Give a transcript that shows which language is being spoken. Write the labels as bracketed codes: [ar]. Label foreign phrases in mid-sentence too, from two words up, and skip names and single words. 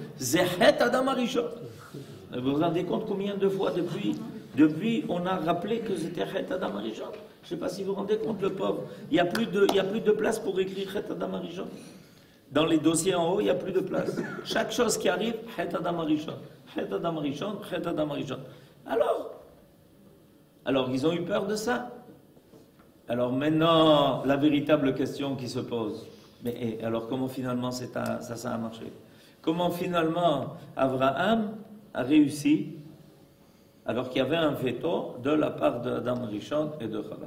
[he] חטא אדם הראשון. [fr] Vous vous rendez compte combien de fois depuis on a rappelé que c'était [he] חטא אדם הראשון? [fr] Je ne sais pas si vous vous rendez compte, le pauvre. Il n'y a plus de place pour écrire [he] חטא אדם הראשון. [fr] Dans les dossiers en haut, il n'y a plus de place. Chaque chose qui arrive, [he] חטא אדם הראשון. חטא אדם הראשון, חטא אדם הראשון. [fr] Alors, ils ont eu peur de ça. Alors maintenant, la véritable question qui se pose, mais alors comment finalement ça a marché? Comment finalement Abraham a réussi alors qu'il y avait un veto de la part d'Adam Rishon et de Chava?